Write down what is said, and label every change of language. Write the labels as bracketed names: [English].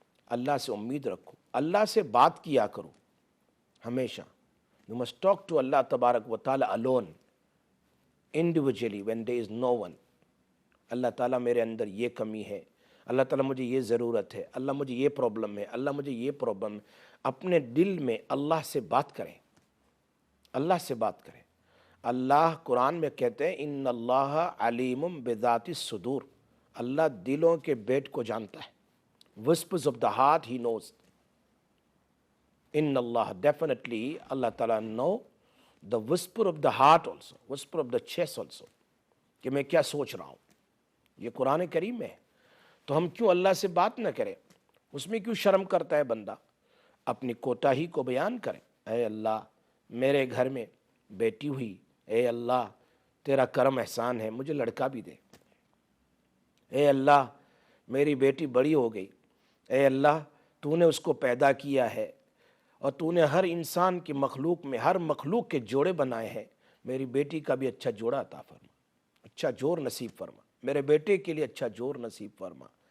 [Urdu] اللہ سے امید رکھو, اللہ سے بات کیا کرو ہمیشہ. [English] You must talk to Allah [Arabic] تبارک و تعالی [English] alone, individually when there is no one. [Urdu] اللہ تعالیٰ میرے اندر یہ کمی ہے, اللہ تعالیٰ مجھے یہ ضرورت ہے, اللہ مجھے یہ پرابلم ہے, اللہ مجھے یہ پرابلم ہے. اپنے دل میں اللہ سے بات کریں, اللہ سے بات کریں. اللہ قرآن میں کہتے ہیں [Arabic] ان اللہ علیم بذات الصدور, [Urdu] اللہ دلوں کے بیٹ کو جانتا ہے. [English] whispers of the heart he knows. ان اللہ, definitely اللہ تعالیٰ know the whisper of the heart also, whisper of the chest also, [Urdu] کہ میں کیا سوچ رہا ہوں. یہ قرآن کریم میں ہے. تو ہم کیوں اللہ سے بات نہ کریں؟ اس میں کیوں شرم کرتا ہے بندہ؟ اپنی کوتاہی کو بیان کرے. اے اللہ میرے گھر میں بیٹی ہوئی, اے اللہ تیرا کرم احسان ہے, مجھے لڑکا بھی دے. اے اللہ میری بیٹی بڑی ہو گئی, اے اللہ تو نے اس کو پیدا کیا ہے اور تو نے ہر انسان کی مخلوق میں ہر مخلوق کے جوڑے بنائے ہیں, میری بیٹی کا بھی اچھا جوڑا عطا فرما, اچھا جوڑ نصیب فرما, میرے بیٹے کے لیے اچھا جوڑ نصیب فرما.